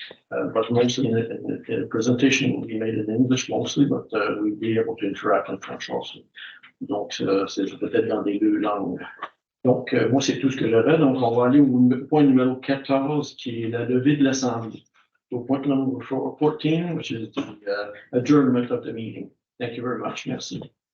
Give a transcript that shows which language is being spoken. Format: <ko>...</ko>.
<en>But mostly the presentation will be made in English mostly, but we'll be able to interact in French also.</en> <fr>Donc, c'est peut-être dans les deux langues. Donc, moi, c'est tout ce que j'avais. Donc, on va aller au point numéro 14, qui est la levée de l'Assemblée.</fr> <en>So, point number 14, which is the adjournment of the meeting. Thank you very much. Merci.</en>